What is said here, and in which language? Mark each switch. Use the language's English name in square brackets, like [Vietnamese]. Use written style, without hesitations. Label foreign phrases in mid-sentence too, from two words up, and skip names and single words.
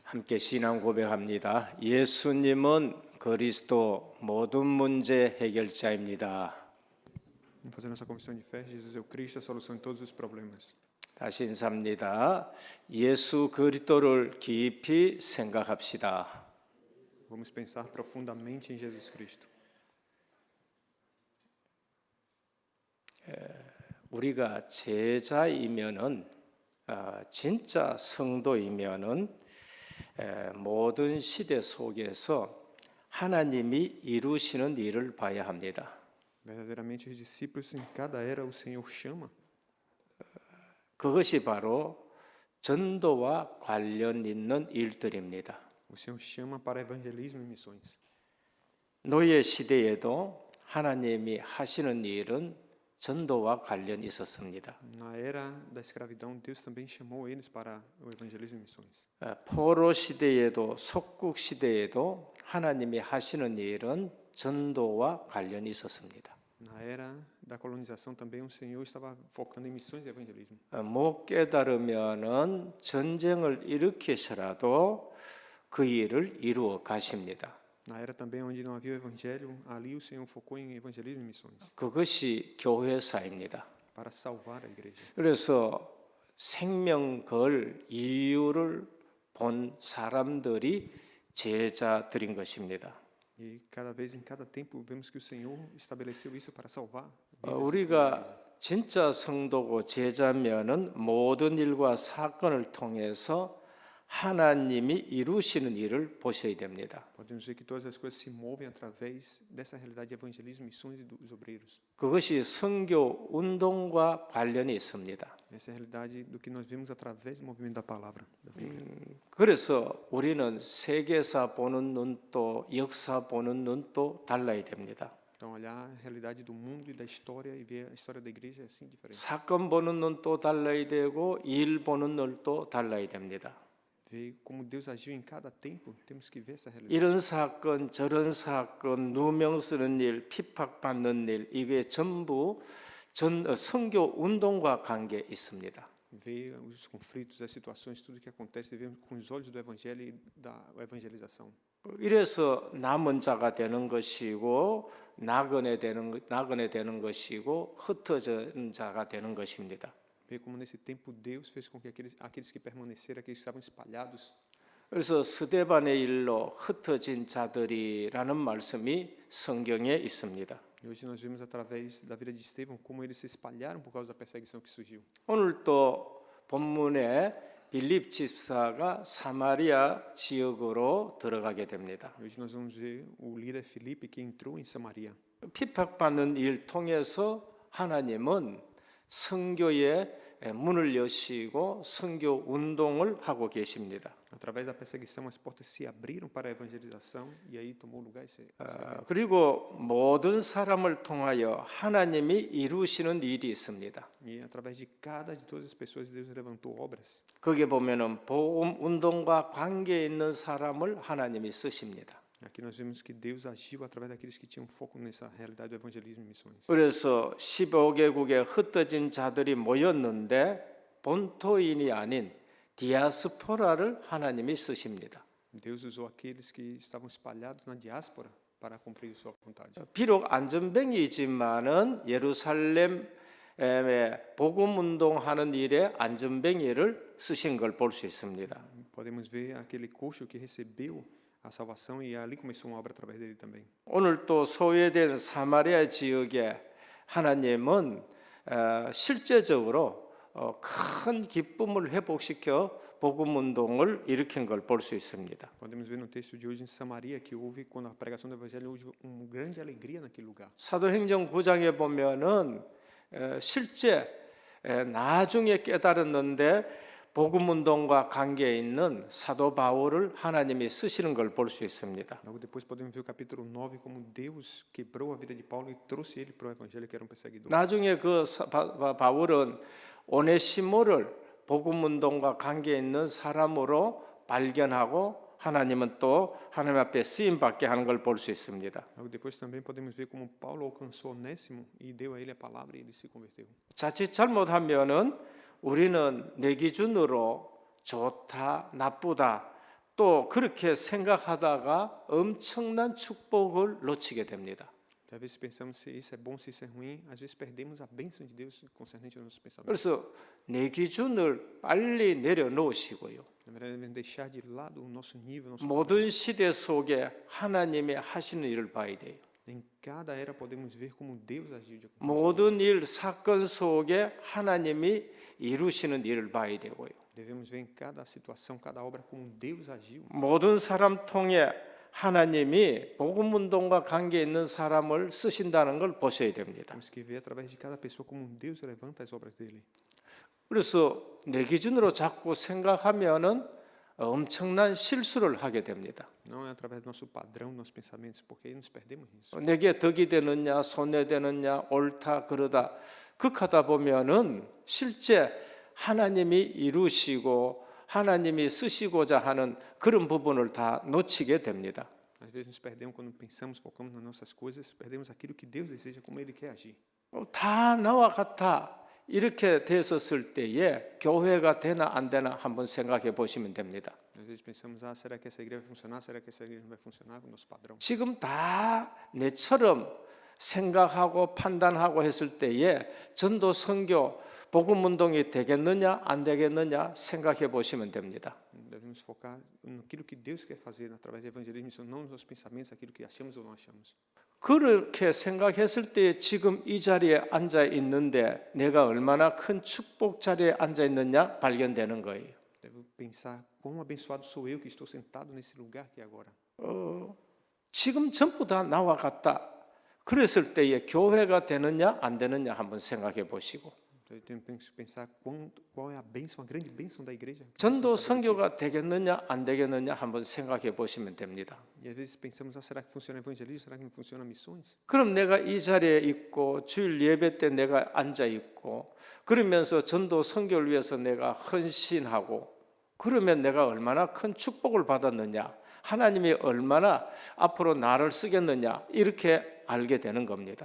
[Korean] 함께 신앙 고백합니다. 예수님은 그리스도 모든 문제 해결자입니다. [Portuguese] Vamos fazer nossa confissão de fé. Jesus é o Cristo, a solução de todos os problemas. [Korean] 다시 인사합니다. 예수 그리스도를 깊이 생각합시다. [Portuguese] Vamos pensar profundamente em Jesus Cristo. [Korean] 우리가 제자이면은 진짜 성도이면은 모든 시대 속에서 하나님이 이루시는 일을 봐야 합니다. [Portuguese] Verdadeiramente, os discípulos em cada era o Senhor chama. [Korean] 그것이 바로 전도와 관련 있는 일들입니다. [Portuguese] O Senhor chama para evangelismo e missões. [Korean] 노예 시대에도 하나님이 하시는 일은 전도와 관련이 있었습니다. [Portuguese] Na era da escravidão, Deus também chamou eles para o evangelismo e missões. [Korean] 포로 시대에도 속국 시대에도 하나님이 하시는 일은 전도와 관련이 있었습니다. [Portuguese] Na era da colonização também o Senhor estava focando em missões e evangelismo. [Korean] 못 깨달으면은 전쟁을 일으키셔라도 그 일을 이루어 가십니다. [Portuguese] Na era também onde não havia o evangelho, ali o Senhor focou em evangelismo e missões, [Korean] 그것이 교회사입니다. [Portuguese] para salvar a igreja. [Korean] 그래서 생명 걸 이유를 본 사람들이 제자들인 것입니다. [Portuguese] E cada vez, em cada tempo, vemos que o Senhor estabeleceu isso para salvar. [Korean] 우리가 진짜 성도고 제자면은 모든 일과 사건을 통해서 하나님이 이루시는 일을 보셔야 됩니다. [Portuguese] Podemos ver que todas as coisas se movem através dessa realidade de evangelismo, missões e dos obreiros. [Korean] 그것이 선교 운동과 관련이 있습니다. [Portuguese] Essa é a realidade do que nós vemos através do movimento da palavra, da Bíblia. [Korean] 그래서 우리는 세계사 보는 눈도 역사 보는 눈도 달라야 됩니다. [Portuguese] Então, olhar a realidade do mundo e da história e ver a história da igreja é assim diferente. [Korean] 사건 보는 눈도 달라야 되고 일 보는 눈도 달라야 됩니다. [Portuguese] Ver como Deus agiu em cada tempo, temos que ver essa realidade. [Korean] 이런 사건 저런 사건 누명 쓰는 일 핍박받는 일 이게 전부 선교 운동과 관계 있습니다. [Portuguese] Ver os conflitos, as situações, tudo que acontece, ver com os olhos do evangelho e da evangelização. [Korean] 이래서 남은 자가 되는 것이고 나그네 되는 것이고 흩어진 자가 되는 것입니다. [Portuguese] Ver como nesse tempo Deus fez com que aqueles que permaneceram, aqueles que estavam espalhados. [Korean] 그래서 스데반의 일로 흩어진 자들이라는 말씀이 성경에 있습니다. [Portuguese] E hoje nós vemos através da vida de Estevão como eles se espalharam por causa da perseguição que surgiu. [Korean] 오늘 또 본문에 빌립 집사가 사마리아 지역으로 들어가게 됩니다. [Portuguese] Hoje nós vamos ver o líder Filipe que entrou em Samaria. [Korean] 핍박받는 일 통해서 하나님은 선교의 문을 여시고 선교 운동을 하고 계십니다. [Portuguese] Através da perseguição, as portas se abriram para a evangelização e aí tomou lugar esse [Korean] 그리고 모든 사람을 통하여 하나님이 이루시는 일이 있습니다. [Portuguese] E através de todas as pessoas, Deus levantou obras. [Korean] 거기에 보면은 복음 운동과 관계 있는 사람을 하나님이 쓰십니다. [Portuguese] Aqui nós vemos que Deus agiu através daqueles que tinham foco nessa realidade do evangelismo e missões. [Korean] 그래서 15개국에 흩어진 자들이 모였는데 본토인이 아닌 디아스포라를 하나님이 쓰십니다. [Portuguese] Deus usou aqueles que estavam espalhados na diáspora para cumprir sua vontade. [Korean] 비록 안전뱅이지만은 예루살렘에 복음 운동하는 일에 안전뱅이를 쓰신 걸 볼 수 있습니다. [Portuguese] Podemos ver aquele coxo que recebeu a salvação e ali começou uma obra através dele também. [Korean] 오늘 또 소외된 사마리아 지역에 하나님은 실제적으로 큰 기쁨을 회복시켜 복음 운동을 일으킨 걸 볼 수 있습니다. [Portuguese] Podemos ver no texto de hoje em Samaria que houve quando a pregação do evangelho houve uma grande alegria naquele lugar. [Korean] 사도행전 9장에 보면은 실제 나중에 깨달았는데 복음 운동과 관계 있는 사도 바울을 하나님이 쓰시는 걸 볼 수 있습니다. [Portuguese] Logo depois podemos ver o capítulo 9 como Deus quebrou a vida de Paulo e trouxe ele para o evangelho que era um perseguidor. [Korean] 나중에 그 바울은 오네시모를 복음 운동과 관계 있는 사람으로 발견하고 하나님은 또 하나님 앞에 쓰임 받게 하는 걸 볼 수 있습니다. [Portuguese] Logo depois também podemos ver como Paulo alcançou Onésimo e deu a ele a palavra e ele se converteu. [Korean] 자칫 잘못하면은 우리는 내 기준으로 좋다, 나쁘다 또 그렇게 생각하다가 엄청난 축복을 놓치게 됩니다. [Portuguese] Às vezes pensamos se isso é bom, se isso é ruim. Às vezes perdemos a bênção de Deus concernente aos nossos pensamentos. [Korean] 그래서 내 기준을 빨리 내려놓으시고요. [Portuguese] Na verdade, devemos deixar de lado o nosso nível, nosso [Korean] 모든 시대 속에 하나님이 하시는 일을 봐야 돼요. [Portuguese] Em cada era podemos ver como Deus agiu de acordo. [Korean] 모든 일, 사건 속에 하나님이 이루시는 일을 봐야 되고요. [Portuguese] Devemos ver em cada situação, cada obra como Deus agiu. [Korean] 모든 사람 통해 하나님이 복음 운동과 관계 있는 사람을 쓰신다는 걸 보셔야 됩니다. [Portuguese] Temos que ver através de cada pessoa como Deus levanta as obras dele. [Korean] 그래서 내 기준으로 자꾸 생각하면은 엄청난 실수를 하게 됩니다. [Portuguese] Não é através do nosso padrão, dos nossos pensamentos, porque aí nos perdemos nisso. [Korean] 내게 덕이 되느냐 손해되느냐 옳다 그러다 극하다 보면은 실제 하나님이 이루시고 하나님이 쓰시고자 하는 그런 부분을 다 놓치게 됩니다. [Portuguese] Às vezes nos perdemos quando pensamos, focamos nas nossas coisas, perdemos aquilo que Deus deseja, como Ele quer agir. [Korean] 다 나와 같아 이렇게 됐었을 때에 교회가 되나 안 되나 한번 생각해 보시면 됩니다. [Portuguese] Às vezes pensamos, será que essa igreja vai funcionar? Será que essa igreja não vai funcionar com o nosso padrão? [Korean] 지금 다 내처럼 생각하고 판단하고 했을 때에 전도 선교 복음 운동이 되겠느냐 안 되겠느냐 생각해 보시면 됩니다. [Portuguese] Devemos focar naquilo que Deus quer fazer através do evangelismo, não nos nossos pensamentos, aquilo que achamos ou não achamos. [Korean] 그렇게 생각했을 때 지금 이 자리에 앉아 있는데 내가 얼마나 큰 축복 자리에 앉아 있느냐 발견되는 거예요. [Portuguese] Devo pensar quão abençoado sou eu que estou sentado nesse lugar aqui agora. [Korean] 지금 전부 다 나와 같다. 그랬을 때에 교회가 되느냐 안 되느냐 한번 생각해 보시고 [Portuguese] Então, eu tenho que pensar qual é a bênção, a grande bênção da igreja. [Korean] 전도 선교가 되겠느냐 안 되겠느냐 한번 생각해 보시면 됩니다. [Portuguese] E às vezes pensamos, será que funciona evangelismo? Será que não funciona missões? [Korean] 그럼 내가 이 자리에 있고 주일 예배 때 내가 앉아 있고 그러면서 전도 선교를 위해서 내가 헌신하고 그러면 내가 얼마나 큰 축복을 받았느냐 하나님이 얼마나 앞으로 나를 쓰겠느냐 이렇게 알게 되는 겁니다.